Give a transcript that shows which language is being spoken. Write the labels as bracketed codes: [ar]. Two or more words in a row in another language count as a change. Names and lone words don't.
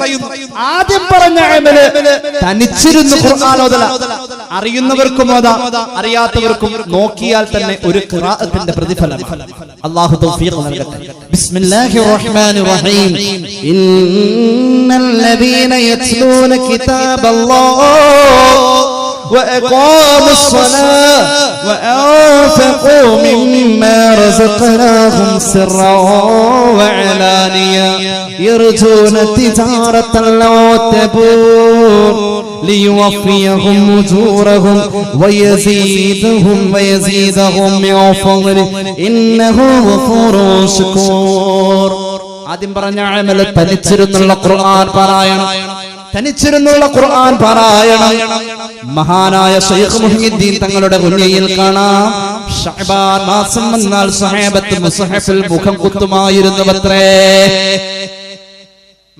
[ml] ആദ്യം പറഞ്ഞ അമല് തനിച്ചിരുന്ന് ഖുർആൻ ഓതല. അറിയുന്നവർക്കും ഓതാം, അറിയാത്തവർക്കും നോക്കിയാൽ തന്നെ ഒരു ഖിറാഅത്തിന്റെ പ്രതിഫലം. അല്ലാഹു തൗഫീഖ് നൽകട്ടെ. [ar] بسم الله الرحمن الرحيم. إن الذين يتلون كتاب الله وأقاموا الصلاة وأنفقوا مما رزقناهم سرا وعلانية يرجون تجارة لن تبور ليوفيهم أجورهم ويزيدهم من فضله إنه غفور شكور. [ml] ആദ്യം പറഞ്ഞ അമൽ തനിച്ചിരുന്നുള്ള ഖുർആൻ പാരായണം. തനിച്ചിരുന്നുള്ള ഖുർആൻ പാരായണം മഹാനായ ശൈഖ് മുഹ്യിദ്ദീൻ തങ്ങളുടെ മുന്നിൽ കാണാം. ശഅബാൻ മാസം വന്നാൽ സ്വഹാബത്ത് മുസ്ഹഫിൽ മുഖം കുത്തുമായിരുന്നുവത്രേ.